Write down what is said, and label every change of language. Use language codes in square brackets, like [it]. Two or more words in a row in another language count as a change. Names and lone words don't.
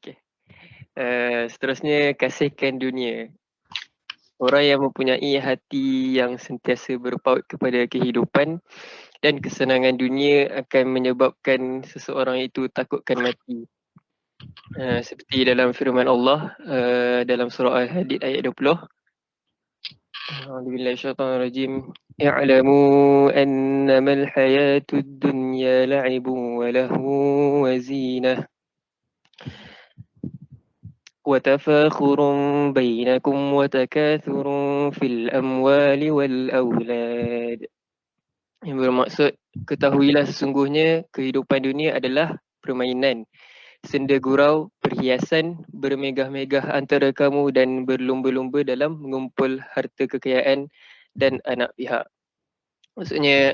[ms] Seterusnya, kasihkan dunia. Orang yang mempunyai hati yang sentiasa berpaut kepada kehidupan dan kesenangan dunia akan menyebabkan seseorang itu takutkan mati. Seperti dalam firman Allah dalam surah Al-Hadid ayat 20. [ar] أعوذ بالله من الشيطان الرجيم. اعلموا أنما الحياة الدنيا لعب ولهو وزينة. وتفاخر بينكم وتكاثر في الأموال والأولاد. [ms] Yang bermaksud, ketahuilah sesungguhnya kehidupan dunia adalah permainan, senda gurau, perhiasan, bermegah-megah antara kamu dan berlumba-lumba dalam mengumpul harta kekayaan dan anak pihak. Maksudnya